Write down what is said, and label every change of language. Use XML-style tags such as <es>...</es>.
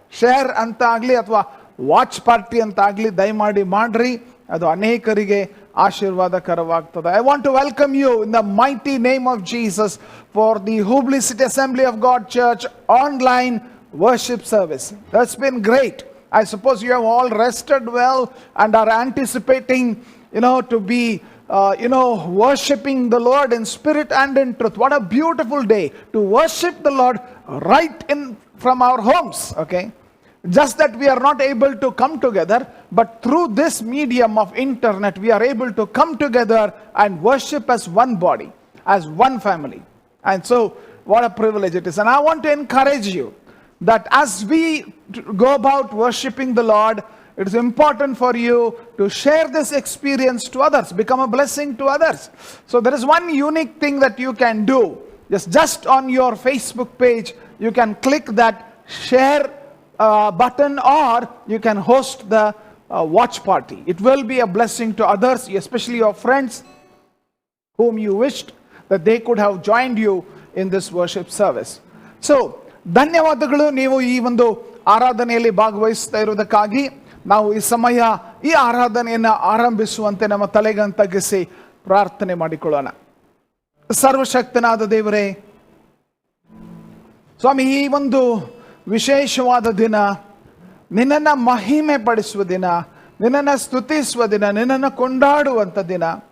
<kn>Share ಅಂತ ಆಗಲಿ ಅಥವಾ ವಾಚ್ ಪಾರ್ಟಿ ಅಂತ ಆಗಲಿ ದಯಮಾಡಿ ಮಾಡ್ರಿ, ಅದು ಅನೇಕರಿಗೆ ಆಶೀರ್ವಾದಕರವಾಗ್ತದೆ.</kn> <en>I want to welcome you in the mighty name of Jesus for the Hubli city assembly of God church online worship service. That's been great. I suppose you have all rested well and are anticipating, to be, worshiping the Lord in spirit and in truth. What a beautiful day to worship the Lord right in from our homes, okay? Just that we are not able to come together, but through this medium of internet, we are able to come together and worship as one body, as one family. And so, what a privilege it is. And I want to encourage you that as we go about worshiping the Lord, it is important for you to share this experience to others, become a blessing to others. So there is one unique thing that you can do. Just on your Facebook page, you can click that share button, or you can host the watch party. It will be a blessing to others, especially your friends whom you wished that they could have joined you in this worship service.</en> <kn>So ಧನ್ಯವಾದಗಳು, ನೀವು ಈ ಒಂದು ಆರಾಧನೆಯಲ್ಲಿ ಭಾಗವಹಿಸ್ತಾ ಇರುವುದಕ್ಕಾಗಿ. ನಾವು ಈ ಸಮಯ ಈ ಆರಾಧನೆಯನ್ನು ಆರಂಭಿಸುವಂತೆ ನಮ್ಮ ತಲೆಗನ್ನು ತಗ್ಗಿಸಿ ಪ್ರಾರ್ಥನೆ ಮಾಡಿಕೊಳ್ಳೋಣ. ಸರ್ವಶಕ್ತನಾದ ದೇವರೇ, ಸ್ವಾಮಿ, ಈ ಒಂದು ವಿಶೇಷವಾದ ದಿನ, ನಿನ್ನನ್ನು ಮಹಿಮೆ ಪಡಿಸುವ ದಿನ, ನಿನ್ನನ್ನು ಸ್ತುತಿಸುವ ದಿನ, ನಿನ್ನನ್ನು ಕೊಂಡಾಡುವಂಥ ದಿನ.</kn>